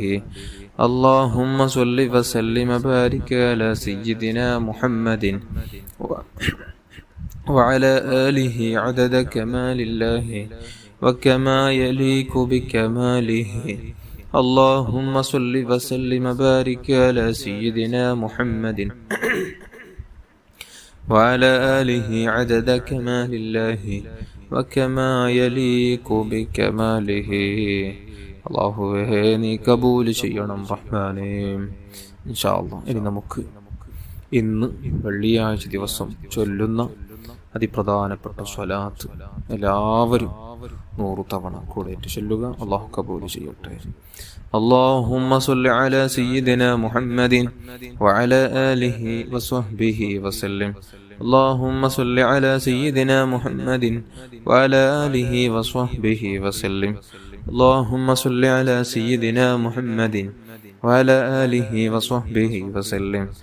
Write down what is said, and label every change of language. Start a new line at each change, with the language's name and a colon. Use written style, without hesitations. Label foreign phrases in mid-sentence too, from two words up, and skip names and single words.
Arabic: اللهم صل وسلم وبارك على سيدنا محمد وعلى آله عدد كمال الله وكما يليق بكماله. اللهم صل وسلم وبارك على سيدنا محمد وعلى آله عدد كمال الله وكما يليق بكماله.
Malayalam: അല്ലാഹുവേ നീ കബൂൽ ചെയ്യണം റഹ്മാനേ.
Arabic: إن شاء الله
Malayalam: ഇനി നമുക്ക് ഇന്ന് വെള്ളിയാഴ്ച ദിവസം ചൊല്ലുന്ന അതിപ്രധാനപ്പെട്ട സ്വലാത്ത് എല്ലാവരും 100 തവണ കൂടെ ചൊല്ലുക. അല്ലാഹു കബൂൽ ചെയ്യട്ടെ.
Arabic: اللهم صل على سيدنا محمد وعلى آله وصحبه وسلم. اللهم صل على سيدنا محمد وعلى آله وصحبه وسلم. اللهم صل على سيدنا محمد وعلى آله وصحبه وسلم.